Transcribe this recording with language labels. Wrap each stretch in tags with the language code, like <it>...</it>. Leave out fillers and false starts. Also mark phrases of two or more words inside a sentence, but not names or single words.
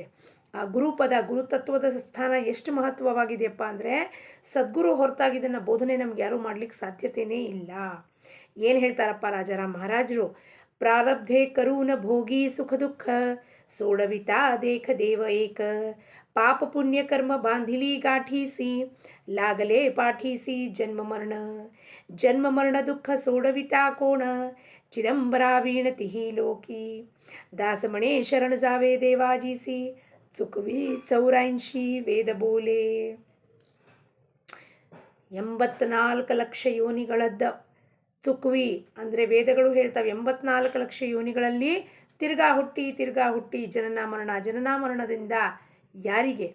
<kn>ಆ ಗುರುಪದ, ಗುರುತತ್ವದ ಸ್ಥಾನ ಎಷ್ಟು ಮಹತ್ವವಾಗಿದೆಯಪ್ಪ ಅಂದರೆ ಸದ್ಗುರು ಹೊರತಾಗಿ ಇದನ್ನು ಬೋಧನೆ ನಮ್ಗೆ ಯಾರೂ ಮಾಡಲಿಕ್ಕೆ ಸಾಧ್ಯತೆಯೇ ಇಲ್ಲ. ಏನು ಹೇಳ್ತಾರಪ್ಪ ರಾಜಾರಾಮ್ ಮಹಾರಾಜರು?</kn> <mr>प्रारब्धे करून भोगी सुख दुःख सोडविता देख देव एक, पाप पुण्य कर्म बांधिली गाठीसी लागले पाठीसी जन्म मरण दुःख सोडविता कोण, चिदंबरा वीणती ही लोकी, दासमणे शरण जावे देवाजीसी, चुकवी 84 वेद बोले.</mr> <kn>84 ಲಕ್ಷ ಯೋನಿಗಳದ್ದ ಚುಕ್ವಿ ಅಂದರೆ ವೇದಗಳು ಹೇಳ್ತವೆ 84 ಲಕ್ಷ ಯೋನಿಗಳಲ್ಲಿ ತಿರ್ಗಾ ಹುಟ್ಟಿ ಜನನ ಮರಣದಿಂದ ಯಾರಿಗೆ?</kn>